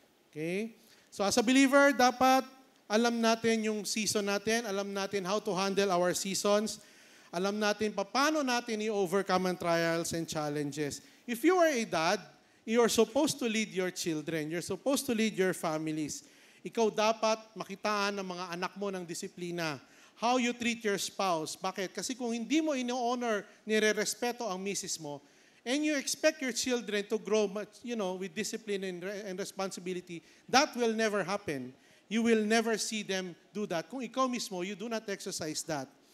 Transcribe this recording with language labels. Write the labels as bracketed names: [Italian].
[Filipino] Okay? [English] So as a believer, [Filipino] dapat alam natin yung season natin, alam natin [English] how to handle our seasons, [Filipino] alam natin paano natin i-overcome ang [English] trials and challenges. If you are a dad, you're supposed to lead your children. You're supposed to lead your families. [Filipino] Ikaw dapat makitaan ng mga anak mo ng disiplina. [English] How you treat your spouse. [Filipino] Bakit? Kasi kung hindi mo ino-honor, nire-respeto ang misis mo, [English] and you expect your children to grow with discipline and responsibility, that will never happen. You will never see them do that. [Filipino] Kung ikaw mismo, [English] you do not exercise that.